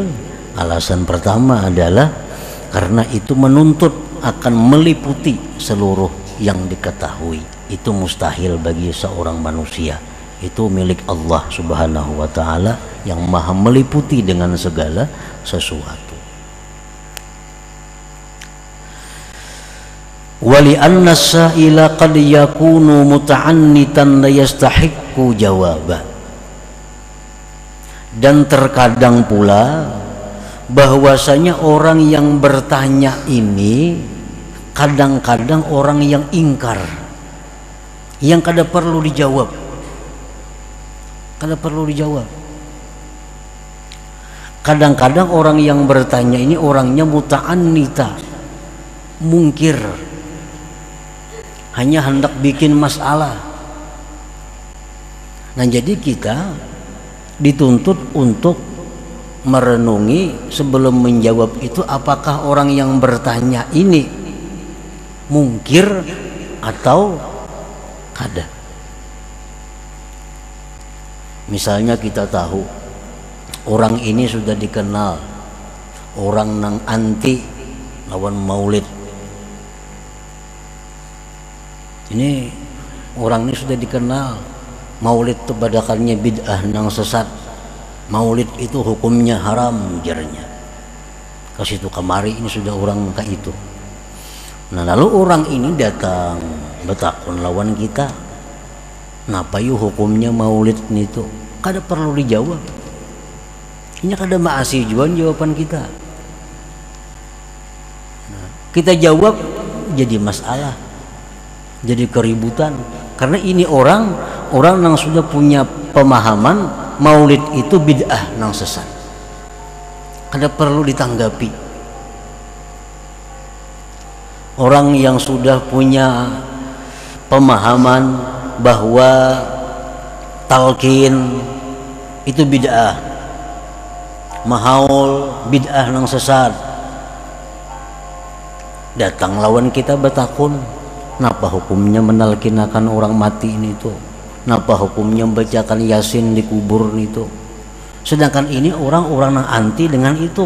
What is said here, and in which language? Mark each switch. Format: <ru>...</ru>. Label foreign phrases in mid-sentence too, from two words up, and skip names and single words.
<id>Alasan pertama adalah karena itu menuntut akan meliputi seluruh yang diketahui. Itu mustahil bagi seorang manusia. Itu milik Allah</id> <ar>سبحانه وتعالى</ar> <id>yang maha meliputi dengan segala sesuatu.</id> <ar>ولأن السائل قد يكون متعنتا لا يستحق جوابا.</ar> <id>Dan terkadang pula bahwasanya orang yang bertanya ini kadang-kadang orang yang ingkar, yang kada perlu dijawab, kada perlu dijawab. Kadang-kadang orang yang bertanya ini orangnya muta'annita, mungkir, hanya hendak bikin masalah. Nah, jadi kita dituntut untuk merenungi sebelum menjawab itu, apakah orang yang bertanya ini mungkir atau kada.</id> <bjn>Misalnya kita tahu orang ini sudah dikenal orang nang anti lawan maulid. Ini orang ini sudah dikenal maulid itu badakannya bid'ah nang sesat. Maulid itu hukumnya haram jarnya. Ke situ kemari ini sudah orang kayak itu. Nah, lalu orang ini datang betakun lawan kita. Napa yuk hukumnya maulid itu? Kada perlu dijawab. Ini kada maasih jawaban kita.</bjn> <id>Nah, kita jawab jadi masalah, jadi keributan. Karena ini orang yang sudah punya pemahaman maulid itu bid'ah nang sesat.</id> <bjn>Kada perlu ditanggapi. Orang yang sudah punya pemahaman bahwa talqin itu bid'ah, mahaul bid'ah nang sesat, datang lawan kita betakun, napa hukumnya menalkinakan orang mati ini tuh? Napa hukumnya membacakan Yasin di kubur itu?</bjn> <id>Sedangkan ini orang-orang yang anti dengan itu.</id>